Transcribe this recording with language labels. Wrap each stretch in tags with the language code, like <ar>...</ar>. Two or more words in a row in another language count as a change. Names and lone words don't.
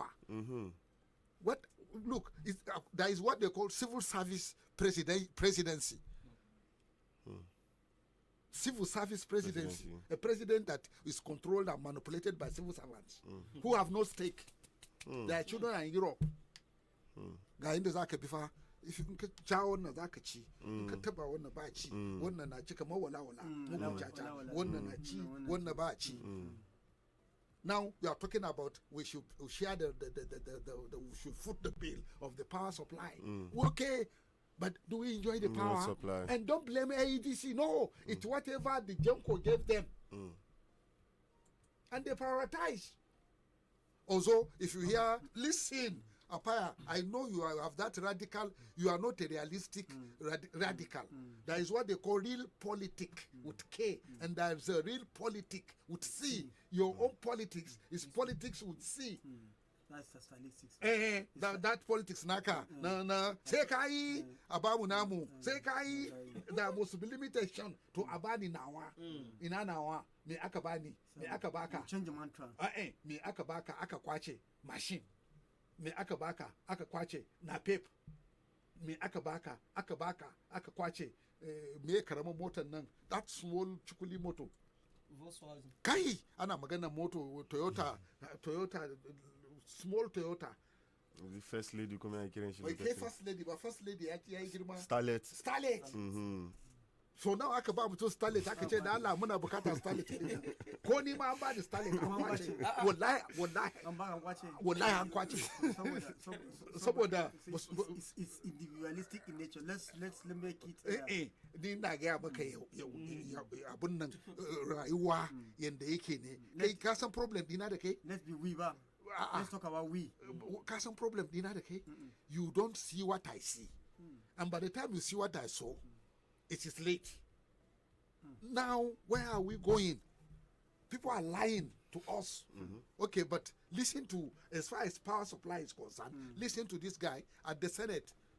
<en>What? Look, there is what they call civil service presidency. Civil service presidency. A president that is controlled and manipulated by civil servants who have no stake. Their children are in Europe.</en> <ha>Ga inda zaka bi fa if in ka jawo wannan zaka ci in ka taba wannan ba ci wannan na ci kamar wala mugun caca wannan na ci wannan ba ci.</ha> <en>Now we are talking about we should share we should foot the bill of the power supply. Okay, but do we enjoy the power? Supply. And don't blame AEDC. No, it's whatever the Junko gave them, and they prioritize. Also, if you hear, listen. Apaya, I know you have that radical, you are not a realistic radical. There is what they call real politic with K, and there is a real politic with C. Your own politics is politics with C. That's statistics. That politics</en> <ha>naka. Na sai kai abamu namu. Sai kai</ha> <en>there must be limitation to</en> <ha>abani nawa. Ina nawa me aka bani, me aka baka.</ha> <en>Change the mantra.</en> <ha>Me aka baka aka kwace machine. Me aka baka aka kwace na pep. Me aka baka aka kwace me karamin motar nan,</ha> <en>that small chukuli moto. Volkswagen.</en> <ha>Kai ana magana moto Toyota small Toyota.</ha> <en>The first lady come here</en> <ha>kiran shi. Bai</ha> <en>first lady</en> <ha>ba,</ha> <en>first lady</en> <ha>ya yi girma. Starlet. So now aka ba mutum Starlet aka ce da Allah muna bukatar Starlet din. Ko ni ma an ba da Starlet an kwace. Wallahi an kwace. Saboda</ha> <en>it's individualistic in nature. Let's make it.</en> <ha>Ni na ga maka abun nan rayuwa yanda yake ne. Kai ka san problem dina da kai?</ha> <en>Let's be we ba. Let's talk about we.</en> <ha>Ka san problem dina da kai?</ha> <en>You don't see what I see. And by the time you see what I saw, it is late. Now, where are we going? People are lying to us. Okay, but listen to, as far as power supply is concerned, listen to this guy at the Senate.</en>